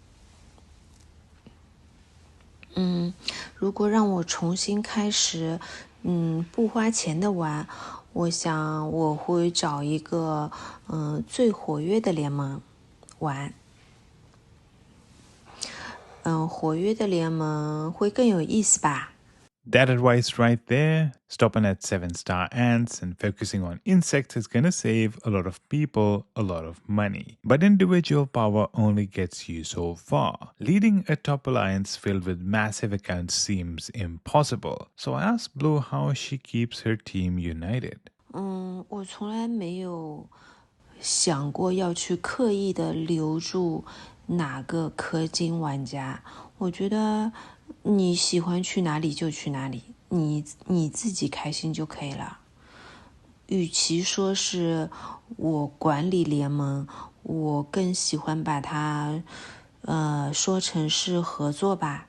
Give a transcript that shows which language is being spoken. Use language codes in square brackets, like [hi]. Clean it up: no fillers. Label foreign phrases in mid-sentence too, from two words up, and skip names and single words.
[zh] 如果讓我重新開始不花錢的玩，我想我會找一個最活躍的聯盟玩。活躍的聯盟會更有意思吧。 [en] That advice right there, stopping at 7-star ants and focusing on insects is gonna save a lot of people a lot of money. But individual power only gets you so far. Leading a top alliance filled with massive accounts seems impossible. So I asked Blue how she keeps her team united. [zh] 我從來沒有想過要去刻意的留住哪個氪金玩家。我覺得你喜歡去哪裡就去哪裡，你自己開心就可以了。與其說是我管理聯盟，我更喜歡把它說成是合作吧。